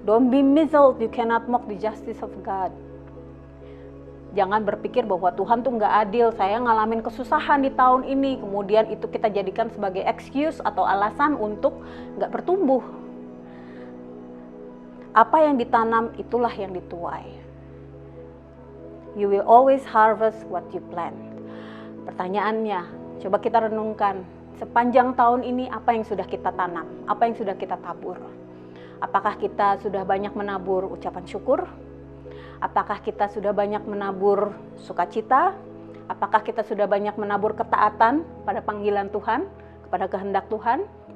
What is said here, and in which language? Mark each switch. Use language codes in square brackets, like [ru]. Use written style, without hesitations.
[en] Don't be misled, you cannot mock the justice of God. [id] Jangan berpikir bahwa Tuhan tuh nggak adil, saya ngalamin kesusahan di tahun ini, kemudian itu kita jadikan sebagai excuse atau alasan untuk nggak bertumbuh. Apa yang ditanam itulah yang dituai. [en] You will always harvest what you plant. [id] Pertanyaannya, coba kita renungkan, sepanjang tahun ini apa yang sudah kita tanam, apa yang sudah kita tabur? Apakah kita sudah banyak menabur ucapan syukur? Apakah kita sudah banyak menabur sukacita? Apakah kita sudah banyak menabur ketaatan pada panggilan Tuhan, kepada kehendak Tuhan?